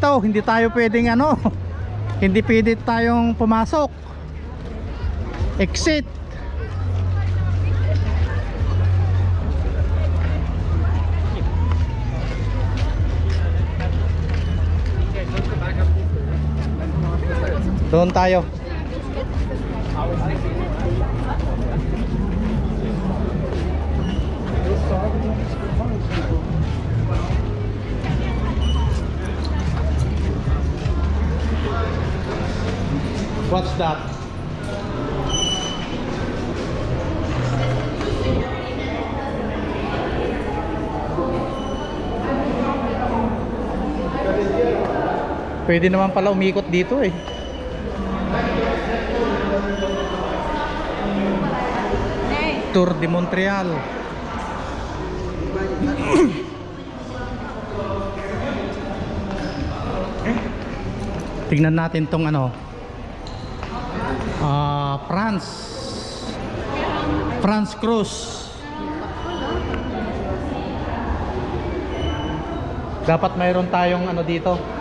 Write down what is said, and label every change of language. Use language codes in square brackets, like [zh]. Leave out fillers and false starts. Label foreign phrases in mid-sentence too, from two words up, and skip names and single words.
[tl] Hindi tayo pwedeng hindi pwede tayong pumasok. Exit. Doon tayo. [en] What's that? [tl] Pwede naman pala umikot dito eh. Tour de Montreal. Tingnan natin tong France Cruise. Dapat mayroon tayong dito.